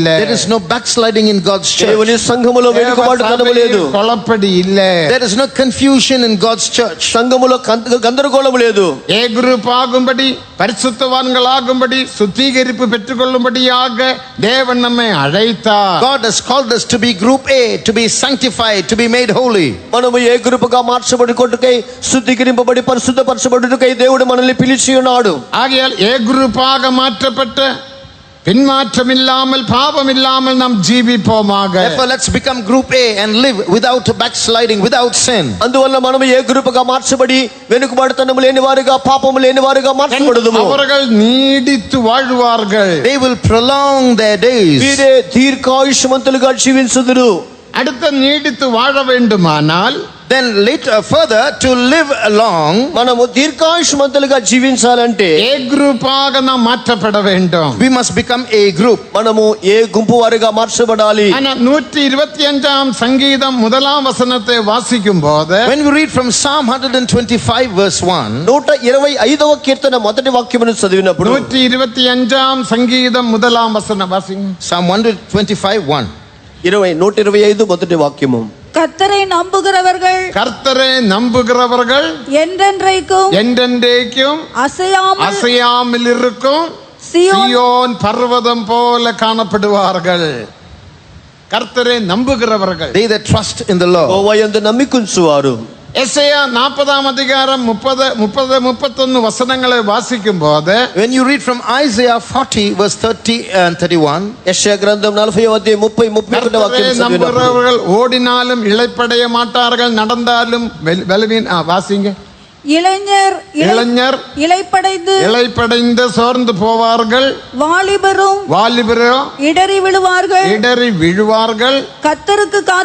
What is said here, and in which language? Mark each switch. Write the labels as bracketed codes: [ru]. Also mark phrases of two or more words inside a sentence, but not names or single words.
[en] There is no backsliding in God's church. [te] దేవుని సంఘములో వెనుకబాటుతనము లేదు. [ta] குழப்படி இல்ல. [en] There is no confusion in God's church. [te] సంఘములో గందరగోళము లేదు. [en] A group [ta] ஆகும்படி பரிசுத்தவான்களாகும்படி சுத்திகரிப்பு பெற்றுக்கொள்ளும்படியாக தேவன் நம்மை அழைத்தார். [en] God has called us to be group A, to be sanctified, to be made holy. [te] మనము [en] A groupగా [te] మార్చబడుకొట్టుకై శుద్ధీకరింపబడి పరిశుద్ధపరచబడుటకై దేవుడు మనల్ని పిలిచి ఉన్నాడు. [ta] ஆகையால் [en] A groupஆக [ta] மாற்றப்பட்ட பின்மாற்றம் இல்லாமல் பாவம் இல்லாமல் நாம் ஜீவிப்போமாக. [en] Therefore, let's become group A and live without backsliding, without sin. [te] అందువల్ల మనము [en] A groupగా [te] మార్చబడి వెనుకబాటుతనము లేని వారుగా పాపము లేని వారుగా మార్చబడుదుము. [ta] அவர்கள் நீடித்து வாழ்வார்கள். [en] They will prolong their days. [te] వీరే దీర్ఘాయుష్మంతులుగా జీవించుదురు. [ta] அடுத்த நீடித்து வாழ வேண்டுமானால் [en] Then later further to live long, [te] మనము దీర్ఘాయుష్మంతులుగా జీవించాలంటే [en] A groupஆக [ta] நாம் மாற்றப்பட வேண்டும். [en] we must become A group. [te] మనము ఏ గుంపు వారిగా మార్చబడాలి. [ta] ஆனா 125 சங்கீதம் முதலாம் வசனத்தை வாசிக்கும் போது [en] When we read from Psalm 125 verse 1, [te] 125వ కీర్తన మొదటి వాక్యమును చదివినప్పుడు [ta] 125 சங்கீதம் முதலாம் வசனம் வாசிங்க. [en] Psalm 125 1. [te] 125 మొదటి వాక్యము. [ta] கர்த்தரை நம்புகிறவர்கள் கர்த்தரை நம்புகிறவர்கள் என்றென்றைக்கும் என்றென்றைக்கும் அசையாமல் இருக்கும் சீயோன் பர்வதம் போல காணப்படுவார்கள். கர்த்தரை நம்புகிறவர்கள், [en] They that trust in the Lord. [te] యెహోవాయందు నమ్మికుంచువారు. [ta] எசேயா 40ஆம் அதிகாரம் 30-31 வசனங்களை வாசிக்கும் போது [en] When you read from Isaiah 40 verse 30 and 31, [te] యెషయా గ్రంథం 40వ అధ్యాయం 30-31 వాక్యం చదివినప్పుడు [ta] நம்புகிறவர்கள் ஓடினாலும் இளைப்படைய மாட்டார்கள், நடந்தாலும் வாசிங்க. இளைஞர் இளைப்படைந்து சோர்ந்து போவார்கள், வாலிபரும் இடறி விழுவார்கள். கர்த்தருக்கு